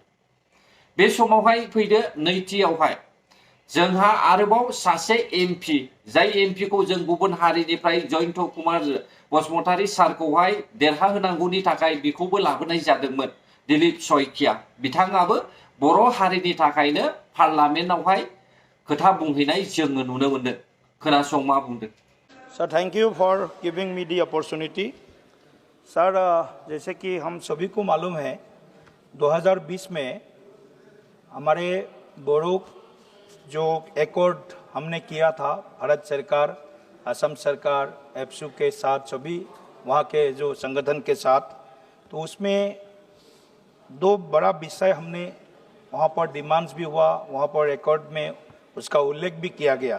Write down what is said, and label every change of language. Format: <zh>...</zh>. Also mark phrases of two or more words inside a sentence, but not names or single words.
<brx>बे समावहाय फैदो नैथियावहाय जोंहा आरोबाव सासे एमपि, जाय एमपिखौ जों गुबुन हारिनिफ्राय जयन्त कुमार बसुमतारी सारखौहाय देरहाहोनांगौनि थाखाय बेखौबो लाबोनाय जादोंमोन, दिलीप शइकिया। बिथाङाबो बर' हारिनि थाखायनो पार्लामेन्टआवहाय खोथा बुंहैनाय जोङो नुनो मोनदों। खोनासं मा बुंदों।</brx> <hi>सर,</hi> <en>thank you for giving me the opportunity.</en> <hi>सर, जैसे कि हम सभी को मालूम है, 2020 में हमारे बोडो जो एकॉर्ड हमने किया था भारत सरकार, असम सरकार, एप्सू के साथ, सभी वहाँ के जो संगठन के साथ, तो उसमें दो बड़ा विषय हमने वहाँ पर डिमांड्स भी हुआ, वहाँ पर एकॉर्ड में उसका उल्लेख भी किया गया।</hi>